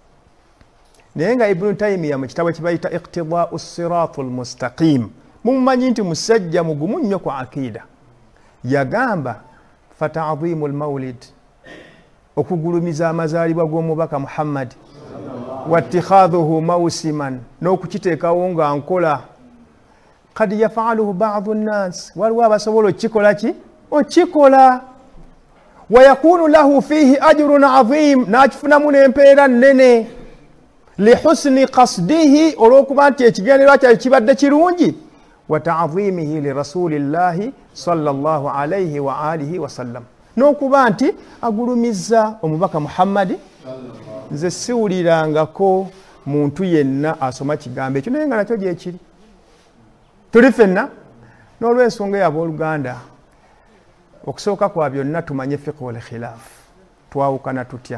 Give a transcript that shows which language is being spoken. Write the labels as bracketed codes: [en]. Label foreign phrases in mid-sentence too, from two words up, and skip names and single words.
[lg] Naye nga Ibn Taymiyyah mu kitabo kibayita Iqtidaa'u Siraatul Mustaqim, mumumanyi nti musajja mugumu nnyo ku akiida, yagamba [ar] فتعظيم المولد, [lg] okugulumiza amazaalibwa g'omubaka Muhammad, [ar] واتخاذه موسما, [lg] n'okukiteekawo nga nkola, [ar] قد يفعله بعض الناس, [lg] waliwo abasobola okikola ki, okikola, [ar] ويكون له فيه أجر عظيم, [lg] n'akifunamu n'empeera nnene, [ar] لحسن قصده, [lg] olw'okuba nti ekigendererwa kyayo kibadde kirungi, [ar] وتعظيمه لرسول الله صلى الله عليه وآله وسلم, [lg] n'okuba nti agulumizza omubaka Muhammad. Nze siwulirangako muntu yenna asoma kigambo ekyo, naye nga nakyo gyekiri. Tuli ffenna n'olw'ensonga y'abooluganda, okusooka kwa byonna tumanye [ar] فقه الخلاف, [lg] twawukana tutya.